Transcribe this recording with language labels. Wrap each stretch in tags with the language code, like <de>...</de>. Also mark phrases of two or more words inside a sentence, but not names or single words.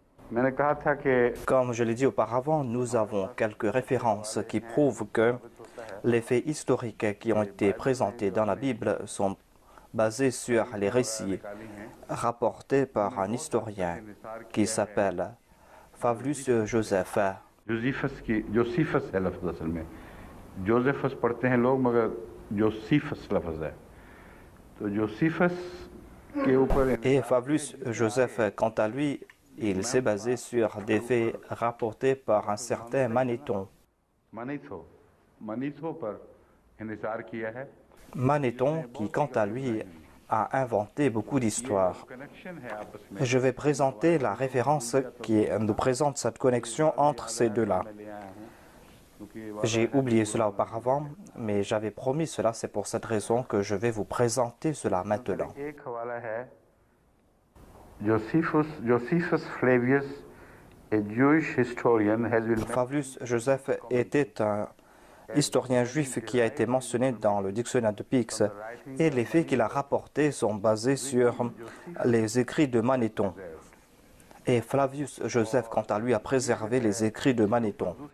<fr>Comme je l'ai dit auparavant, nous avons quelques références qui prouvent que les faits historiques qui ont été présentés dans la Bible sont basés sur les récits rapportés par un historien qui s'appelle Flavius Joseph.</fr> <hi>जोसेफस पढ़ते हैं लोग मगर जोसीफस लफ्ज़ है तो जोसीफस के ऊपर</hi> <fr>Et Flavius Joseph, quant à lui, il s'est basé sur des faits rapportés par un certain Manéthon.</fr> <hi>मनीथो पर इंहिसार किया है</hi> <fr>Manéthon qui, quant à lui, a inventé beaucoup d'histoires. Je vais présenter la référence qui nous présente cette connexion entre ces deux-là. J'ai oublié cela auparavant, mais j'avais promis cela, c'est pour cette raison que je vais vous présenter cela maintenant.</fr> <en>Josephus Flavius, a Jewish historian, has been</en> <fr>Flavius Joseph était un historien juif qui a été mentionné dans le dictionnaire de Pix, et les faits qu'il a rapportés sont basés sur les écrits de Manéthon. Et Flavius Joseph, quant à lui, a préservé les écrits de Manéthon.</fr>